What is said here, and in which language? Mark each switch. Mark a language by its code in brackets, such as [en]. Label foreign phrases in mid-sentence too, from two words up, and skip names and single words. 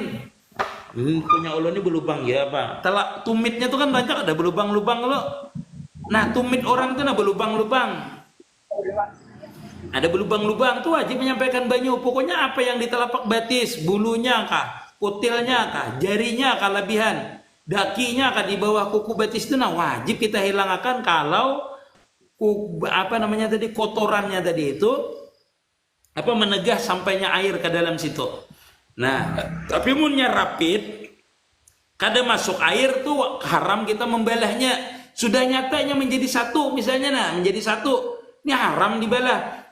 [bjn] Punya Allah ini berlubang ya apa? Telak tumitnya tuh kan banyak ada berlubang-lubang lo. Nah tumit orang tuh nah berlubang-lubang. Ada berlubang-lubang tuh wajib menyampaikan banyu. Pokoknya apa yang di telapak batis, bulunya kah, kutilnya kah, jarinya kah lebihan, dakinya kah di bawah kuku batis itu nah wajib kita hilangkan kalau kotorannya tadi itu apa menegah sampainya air ke dalam situ. Nah, tapi munnya rapid, kada masuk air tuh haram kita membelahnya. Sudah nyatanya menjadi satu misalnya, nah menjadi satu, ini haram dibelah.